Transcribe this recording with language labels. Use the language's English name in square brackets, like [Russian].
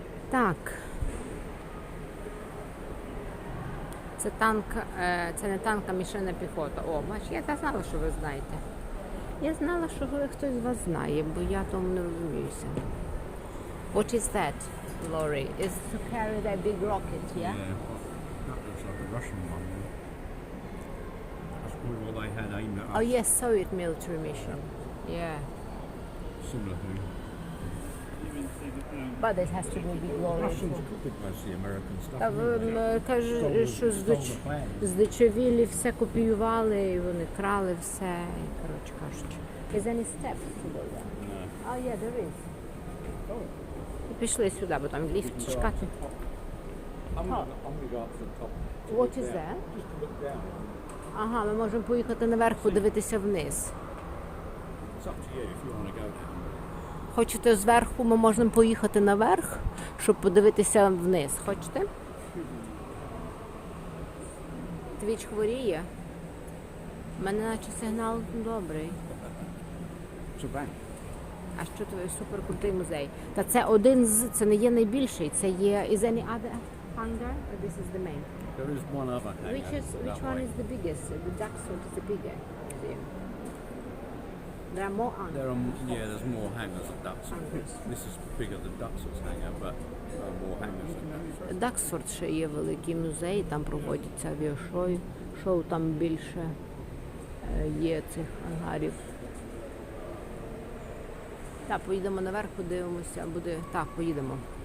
[Ukrainian] Так. Це танк, це не танк, а мішена піхота. О, бач, я знала, що ви знаєте. Я знала, що хтось з вас знає, бо я тому не розуміюся. [English] What is that, Lori? Is to carry that big rocket, yeah? Yeah, that looks like a Russian one. That's probably what they had aimed at us. Oh yes, Soviet military mission. Yeah. Similar thing. But it has to be a big lorry. Russians copied most of the American stuff. [Ukrainian] Та каже, що здичавілі все копіювали, і вони крали все, і, коротше кажучи. [English] Is any steps to go there? No. Oh yeah, there is. [Ukrainian] І пішли сюди, бо там ліфт чекати. [English] I'm going to go up to the top. What is that? Just to look down. [Ukrainian] Ага, ми можемо поїхати наверх, подивитися вниз. [English] It's up to you if you want to go down. [Ukrainian] Хочете зверху, ми можемо поїхати наверх, щоб подивитися вниз. Хочете? Твіч хворіє? У мене наче сигнал добрий. А що твій суперкрутий музей? Та це один з, це не є найбільший, це є, [English] is any other hangar? Or this is the main? There is one other hangar. Which one is the biggest? The Duxford is the bigger museum. There are more hangars. There's more hangars at Duxford. This is bigger than Duxford's hangar, but there are more hangars at Duxford. [Ukrainian] Даксфорд ще є великий музей, там проводяться авіашоу, шоу там більше є цих ангарів. Так, поїдемо наверх, подивимося, буде, так, поїдемо.